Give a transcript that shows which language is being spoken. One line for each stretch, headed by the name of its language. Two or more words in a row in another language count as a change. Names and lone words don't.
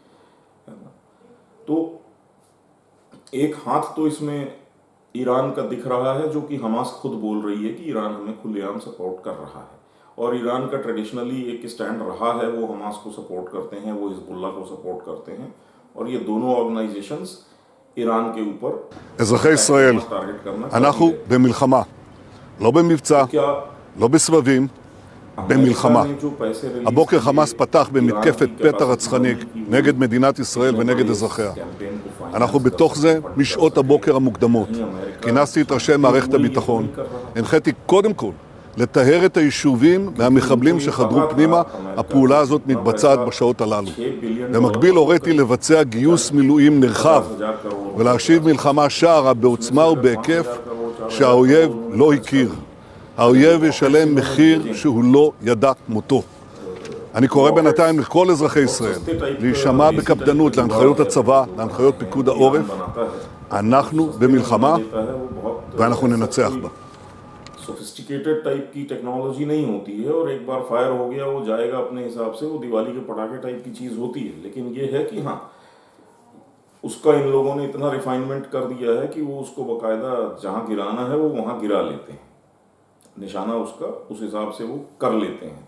Hindi: तो एक हाथ तो इसमें ईरान का दिख रहा है, जो कि हमास खुद बोल रही है कि ईरान हमें खुलेआम सपोर्ट कर रहा है, और ईरान का ट्रेडिशनली एक स्टैंड रहा है, वो हमास को सपोर्ट करते हैं, वो हिजबुल्लाह को सपोर्ट करते हैं, और ये दोनों ऑर्गेनाइजेशंस ईरान के ऊपर
Hebrew: אזרחי ישראל,
Hindi: टारगेट करना
Hebrew: אנחנו
Hindi: चाहती है।
Hebrew: במלחמה, לא במבצע,
Hindi: क्या
Hebrew: לא בסבבים,
Hindi: अमेरिका
Hebrew: במלחמה.
Hindi: ने जो पैसे रिलीज
Hebrew: הבוקר
Hindi: किए
Hebrew: חמאס פתח
Hindi: ईरान
Hebrew: במתקפת
Hindi: की
Hebrew: פתע
Hindi: कैपेसिटी
Hebrew: רצחנית
Hindi: बढ़ाने की,
Hebrew: נגד מדינת ישראל ונגד אזרחיה.
Hindi: कैंपेन को फाइनेंस
Hebrew: אנחנו
Hindi: कर
Hebrew: בתוך
Hindi: सके,
Hebrew: זה
Hindi: फंड कर
Hebrew: משעות
Hindi: सके।
Hebrew: הבוקר המוקדמות.
Hindi: नहीं, अमेरिका
Hebrew: כינסתי את ראשי מערכת
Hindi: वही
Hebrew: הביטחון,
Hindi: कर रहा है।
Hebrew: הנחיתי קודם כל לטהר את היישובים מהמחבלים שחדרו פנימה. הפעולה הזאת מתבצעת בשעות הללו. במקביל הוריתי לבצע גיוס מילואים נרחב ולהשיב מלחמה שערה בעוצמה ובהיקף שהאויב לא הכיר. האויב ישלם מחיר שהוא לא ידע כמותו. אני קורא בינתיים לכל אזרחי ישראל להישמע בקפדנות להנחיות הצבא, להנחיות פיקוד העורף. אנחנו במלחמה ואנחנו ננצח בה.
English: sophisticated type
Hindi: की टेक्नोलॉजी नहीं होती है, और एक बार फायर हो गया वो जाएगा अपने हिसाब से, वो दिवाली के पटाखे टाइप की चीज़ होती है। लेकिन ये है कि हाँ, उसका इन लोगों ने इतना रिफाइनमेंट कर दिया है कि वो उसको बाकायदा जहाँ गिराना है वो वहाँ गिरा लेते हैं, निशाना उसका उस हिसाब से वो कर लेते हैं।